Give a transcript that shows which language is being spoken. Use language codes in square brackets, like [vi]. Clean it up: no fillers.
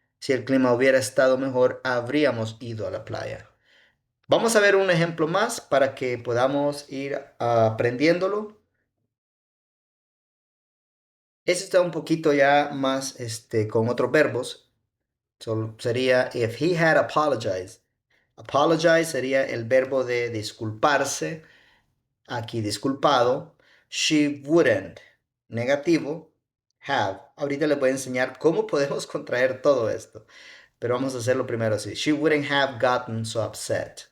[es] Si el clima hubiera estado mejor, habríamos ido a la playa. Vamos a ver un ejemplo más para que podamos ir aprendiéndolo. Este está un poquito ya más con otros verbos. Sería [en] if he had apologized. [es] Apologize sería el verbo de disculparse. Aquí disculpado. She wouldn't. Negativo. Have. Ahorita les voy a enseñar cómo podemos contraer todo esto. Pero vamos a hacerlo primero así. [en] She wouldn't have gotten so upset.